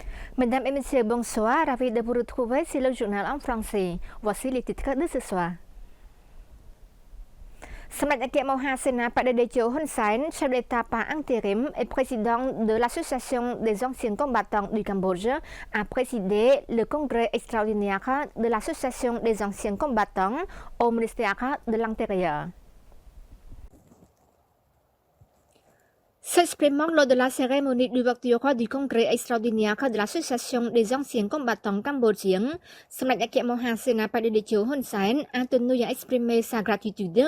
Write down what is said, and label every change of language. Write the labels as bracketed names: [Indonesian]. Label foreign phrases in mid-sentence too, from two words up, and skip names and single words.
[French] Mesdames et messieurs, bonsoir. Ravi de vous retrouver sur le journal en français. Voici les titres de ce soir. [Khmer] សម្ដេចអគ្គមហាសេនាបតីតេជោហ៊ុនសែន [French] chef d'État par intérim et président de l'Association des anciens combattants du Cambodge, a présidé le congrès extraordinaire de l'Association des anciens combattants au ministère de l'Intérieur. S'exprimant lors de la cérémonie d'ouverture du congrès extraordinaire de l'Association des anciens combattants cambodgiens, Samdech Akia Mohan Senapati Hun Sen a tenu à exprimer sa gratitude